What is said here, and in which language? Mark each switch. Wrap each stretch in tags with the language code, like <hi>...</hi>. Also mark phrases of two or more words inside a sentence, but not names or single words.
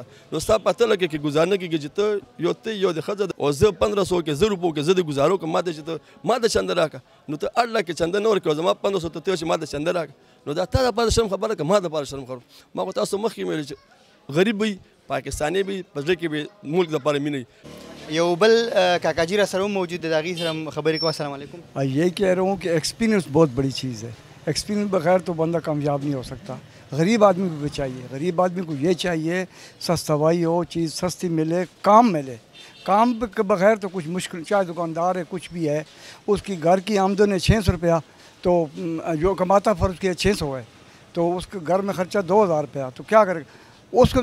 <ps>نو ستا پته لګي کې ګزار نه کېږي چې ته یو د ښځه او زه 1500 کې 1000 روپو کې زه د ګزارو کوم، ما ته چې ته ما ته چنده راکړه، نو ته 8 لک چنده نه ورکوې، زما 1500 ته چې ما ته چنده راکړه، نو دا تا دپاره شرم خبره که ما دپاره شرم خبره. ما خو تاسو مخکې ویل چې غریب وي، پاکستاني وي، په زړه کې به ملک دپاره مینه وي. یو بل کاکا جی را سره هم موجود دی، د هغې سره هم خبرې کوو.</ps> <ar>السلام علیکم.</ar> <ur>یہی کہہ رہا ہوں کہ ایکسپیرینس بہت بڑی چیز ہے۔ ایکسپیرینس بغیر تو بندہ کامیاب نہیں ہو سکتا. غریب آدمی کو بھی چاہیے، غریب آدمی کو یہ چاہیے سستا دوائی ہو، چیز سستی ملے، کام ملے. کام کے بغیر تو کچھ مشکل، چاہے دکاندار ہے کچھ بھی ہے، اس کی گھر کی آمدن ہے 600 روپیہ، تو جو کماتا فرض کیا 600 ہے، تو اس کے گھر میں خرچہ 2000 روپیہ، تو کیا کرے گا اس کو.</ur>